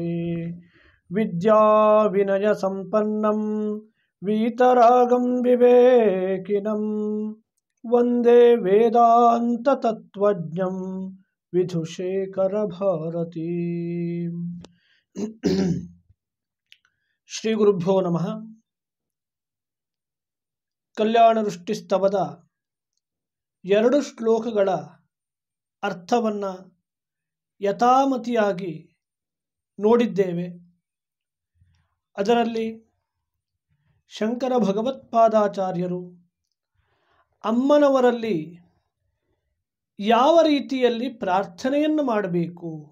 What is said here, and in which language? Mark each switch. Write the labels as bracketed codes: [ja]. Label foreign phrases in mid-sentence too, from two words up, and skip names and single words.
[sa] विद्या विनय संपन्नं वीतरागं विवेकिनं वंदे वेदांत तत्वज्ञं विधुशेखर भारती। ಶ್ರೀ ಗುರುಭ್ಯೋ ನಮಃ. [kn] ಕಲ್ಯಾಣ ವೃಷ್ಟಿಸ್ತವದ 2 ಶ್ಲೋಕಗಳ ಅರ್ಥವನ್ನು ಯಥಾಮತಿಯಾಗಿ ನೋಡಿದ್ದೇವೆ. ಅದರಲ್ಲಿ ಶಂಕರ ಭಗವತ್ಪಾದಾಚಾರ್ಯರು ಅಮ್ಮನವರಲ್ಲಿ ಯಾವ ರೀತಿಯಲ್ಲಿ ಪ್ರಾರ್ಥನೆಯನ್ನು ಮಾಡಬೇಕು,